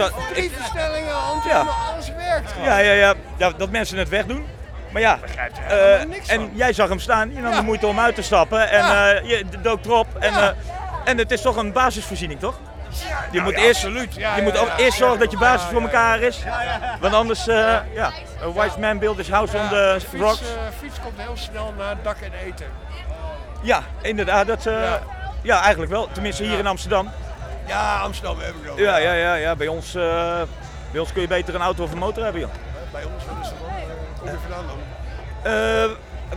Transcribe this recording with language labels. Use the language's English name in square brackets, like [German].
[Dutch] versnellingen, antennen, alles werkt gewoon. Ja, dat mensen het wegdoen. Maar ja, jij zag hem staan. Je nam de moeite om uit te stappen. En je dook erop. En het is toch een basisvoorziening, toch? Je moet eerst zorgen dat je basis voor elkaar is. Ja. Want anders, [English] a wise man build his house on the rocks. [Dutch] Fiets komt heel snel naar dak en eten. Ja, inderdaad. Eigenlijk wel. Tenminste, hier in Amsterdam. Ja, Amsterdam heb ik ook. Ja. Bij ons kun je beter een auto of een motor hebben, joh. Bij ons, wat is dat dan? Kom je vandaan dan?